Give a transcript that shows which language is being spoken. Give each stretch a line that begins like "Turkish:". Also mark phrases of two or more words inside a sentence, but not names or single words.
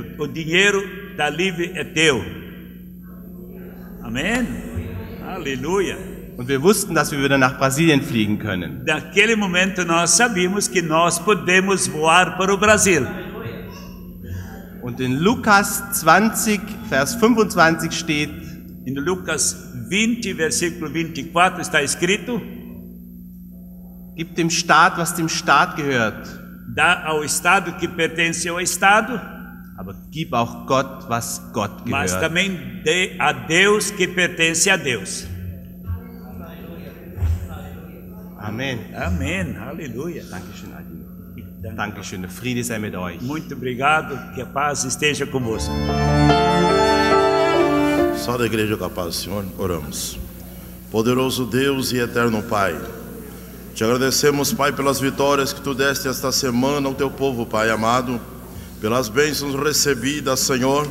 Portuguese: O dinheiro está livre, é teu. Amém? Aleluia.
German: Und wir wussten, dass wir wieder nach Brasilien fliegen können.
Portuguese: Naquele momento nós sabíamos que nós podemos voar para o Brasil.
German: Und in Lukas 20, Vers 25 steht:
Portuguese: Em Lucas 20, versículo 24 está escrito:
German: Gib dem Staat, was dem Staat gehört.
Portuguese: Dá ao Estado que pertence ao Estado,
German: Aber gib auch Gott, was Gott
Portuguese: mas
German: gehört.
Portuguese: também dê a Deus que pertence a Deus.
German: Amen.
Portuguese: Amém, aleluia.
German: Dankeschön, Adino. Dankeschön. Der Friede sei mit euch.
Portuguese: Muito obrigado, que a paz esteja convosco. Só da igreja com a paz do Senhor, oramos. Poderoso Deus e eterno Pai, te agradecemos, Pai, pelas vitórias que tu deste esta semana ao teu povo, Pai amado, pelas bênçãos recebidas, Senhor.